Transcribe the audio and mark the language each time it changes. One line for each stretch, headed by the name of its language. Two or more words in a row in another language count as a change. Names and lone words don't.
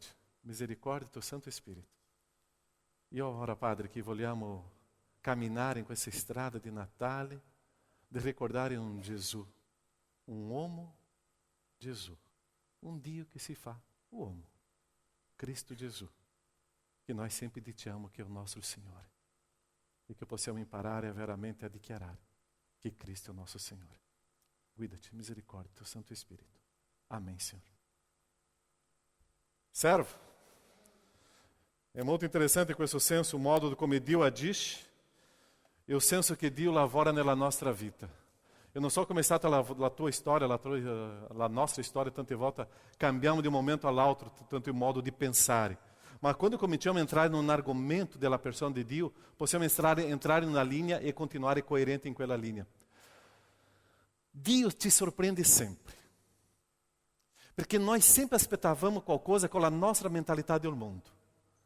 Italian: Misericordia del tuo Santo Spirito. Io ora, Padre, che vogliamo camminare in questa strada di Natale, di ricordare un Gesù, un uomo Gesù, un Dio che si fa uomo, Cristo Gesù, che noi sempre diciamo che è il nostro Signore e che possiamo imparare veramente a dichiarare che Cristo è il nostro Signore. Guidaci, misericordia, tuo Santo Spirito.
Portuguese: Amém, Senhor. Servo. É muito interessante
Italian: questo senso,
Portuguese: o modo
Italian: come Dio agisce e
Portuguese: o senso
Italian: che Dio lavora nella nostra vita.
Portuguese: Eu não
Italian: so come è stata la tua storia, la nostra storia, tante volte cambiamo di un momento all'altro, tanto il modo di pensare. Ma quando cominciamo a entrare in un argomento della persona di Dio, possiamo entrare in una linea e continuare coerente in quella linea. Dio ti sorprende sempre. Perché noi sempre aspettavamo qualcosa con la nostra mentalità del mondo.